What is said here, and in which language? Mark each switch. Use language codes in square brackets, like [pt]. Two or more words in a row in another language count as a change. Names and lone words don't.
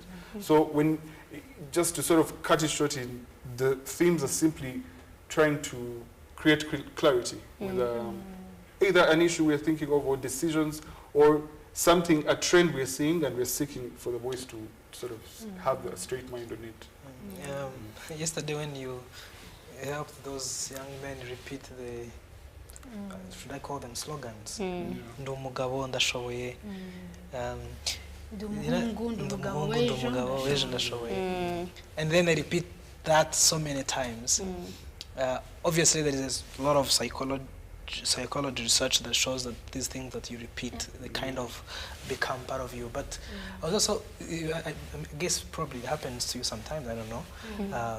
[en] So just to sort of cut it short, the themes are simply trying to create clarity with either an issue we're thinking of, or decisions, or a trend we're seeing, and we're seeking for the boys to sort of have a straight mind on it. Yesterday when you helped those young men repeat the, should I call them slogans? [rw] Ndo mugabo ndashoboye. Ndo mugabo wejo ndashoboye. [en] And then they repeat that so many times. Obviously, there is a lot of psychology research that shows that these things that you repeat, they kind of become part of you. But also, I guess probably it happens to you sometimes, I don't know.